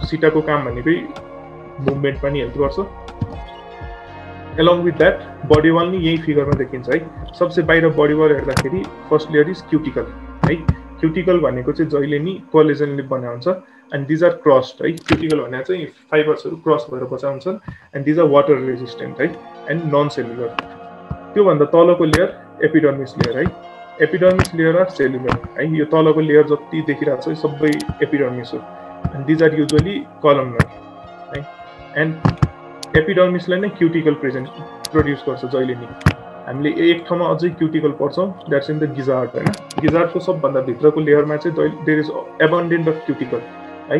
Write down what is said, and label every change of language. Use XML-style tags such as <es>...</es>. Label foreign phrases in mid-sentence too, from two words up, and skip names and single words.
<ne>सिटाको काम भनेकै मुभमेन्ट पनि हेल्प गर्छ।</ne> <en>along with that body wall</en> <ne>नि यही फिगरमा देखिन्छ है। सबसे बाहिर</ne> <en>body wall</en> <ne>हेर्दाखेरि</ne> <en>first layer is cuticle</en> <ne>है। क्युटिकल भनेको चाहिँ जहिले नि कोलेजनले बना हुन्छ,</ne> <en>and these are crossed</en> <ne>है। क्युटिकल भने चाहिँ फाइबर्सहरू क्रस भएर बचा हुन्छन्,</ne> <en>and these are water resistant</en> <ne>है</ne> <en>and non cellular.</en> <ne>त्योभन्दा तलको लेयर</ne> <en>epidermis layer</en> <ne>है।</ne> <en>epidermis layer are cellular है।</en> <ne>यो तलको लेयर जति देखिरहेको छ सबै एपिडर्मिस हो,</ne> <en>and these are usually columnar</en> <ne>है। एन्ड एपिडर्मिसलाई नै</ne> <en>cuticle produce</en> <ne>गर्छ जहिले नि। हामीले एक ठाउँमा अझै क्युटिकल पढ्छौँ,</ne> <en>that's in the gizzard</en> <ne>होइन। गिजार्डको सबभन्दा भित्रको लेयरमा चाहिँ</ne> <en>there is abundant of cuticle</en> <ne>है।</ne>